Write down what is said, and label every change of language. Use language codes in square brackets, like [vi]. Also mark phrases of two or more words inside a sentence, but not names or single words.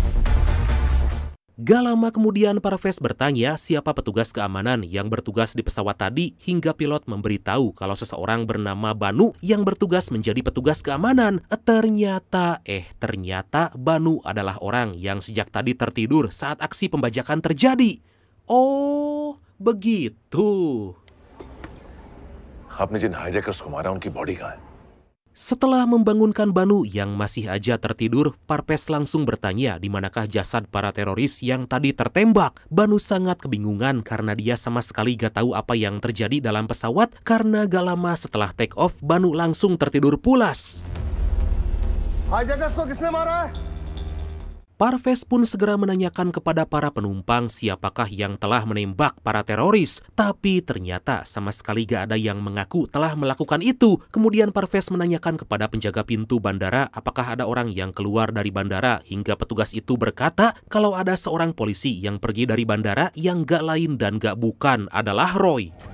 [id] Gak lama kemudian Parvez bertanya siapa petugas keamanan yang bertugas di pesawat tadi hingga pilot memberitahu kalau seseorang bernama Banu yang bertugas menjadi petugas keamanan. Ternyata Banu adalah orang yang sejak tadi tertidur saat aksi pembajakan terjadi. Oh, begitu. [hi] आपने जिन hijackers को मारा उनकी बॉडी कहाँ है? [id] Setelah membangunkan Banu yang masih aja tertidur, Parvez langsung bertanya di manakah jasad para teroris yang tadi tertembak. Banu sangat kebingungan karena dia sama sekali gak tahu apa yang terjadi dalam pesawat karena gak lama setelah [en] take off, [id] Banu langsung tertidur pulas. [hi] Hijackers को किसने मारा है? [id] Parvez pun segera menanyakan kepada para penumpang siapakah yang telah menembak para teroris. Tapi ternyata sama sekali gak ada yang mengaku telah melakukan itu. Kemudian Parvez menanyakan kepada penjaga pintu bandara apakah ada orang yang keluar dari bandara, hingga petugas itu berkata kalau ada seorang polisi yang pergi dari bandara yang gak lain dan gak bukan adalah Roy.